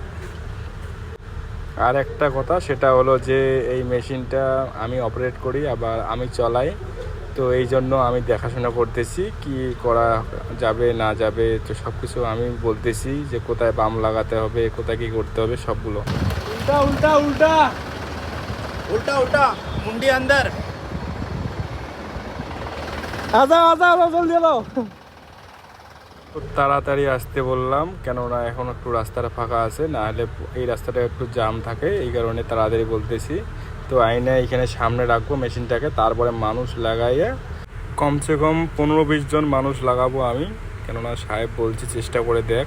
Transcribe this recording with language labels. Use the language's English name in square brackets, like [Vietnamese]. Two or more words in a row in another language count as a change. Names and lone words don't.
[Bangla] আর একটা কথা, সেটা হলো যে এই মেশিনটা আমি অপারেট করি, আবার আমি চলাই। তো এই জন্য আমি দেখাশোনা করতেছি কি করা যাবে না যাবে, তো সব কিছু আমি বলতেছি যে কোথায় বাম লাগাতে হবে, কোথায় কী করতে হবে সবগুলো। [Hindi] उल्टा उल्टा उल्टा उल्टा उल्टा मुंडी अंदर आजा आजा आजा जल्दी आओ। [Bangla] তো তাড়াতাড়ি আসতে বললাম, কেননা এখন একটু রাস্তাটা ফাঁকা আছে, না হলে এই রাস্তাটা একটু জাম থাকে, এই কারণে তাড়াতাড়ি বলতেছি। তো আইনে এখানে সামনে রাখবো মেশিনটাকে, তারপরে মানুষ লাগাইয়ে [Hindi] कमसे कम [Bangla] 15-20 জন মানুষ লাগাবো আমি, কেননা সাহেব বলছি চেষ্টা করে দেখ।